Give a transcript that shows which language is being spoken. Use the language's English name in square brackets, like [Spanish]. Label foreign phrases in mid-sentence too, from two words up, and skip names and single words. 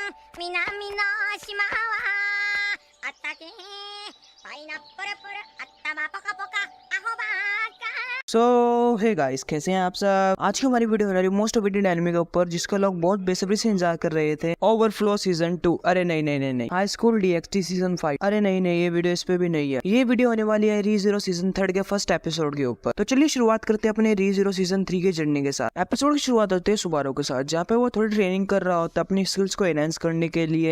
[Japanese] 南の島はあったけパイナップルプル頭ポカポカアホバーカ [Hindi] सो [English] hey guys, [Hindi] कैसे हैं आप सब। आज की हमारी वीडियो होने वाली [English] most awaited [Hindi] एनिमे के ऊपर, जिसका लोग बहुत बेसब्री से इंतजार कर रहे थे। ओवरफ्लो सीजन 2। अरे नहीं, हाई स्कूल डीएक्सटी सीजन 5। अरे नहीं, ये वीडियो इस पे भी नहीं है। ये वीडियो होने वाली है रीज़ीरो सीजन 3 के [English] first episode [Hindi] के ऊपर। तो चलिए शुरुआत करते हैं अपने रीज़ीरो सीजन 3 के जर्नी के साथ। एपिसोड की शुरुआत होती है सुबारू के साथ, जहाँ पे वो थोड़ी ट्रेनिंग कर रहा होता है अपनी स्किल्स को एनहांस करने के लिए।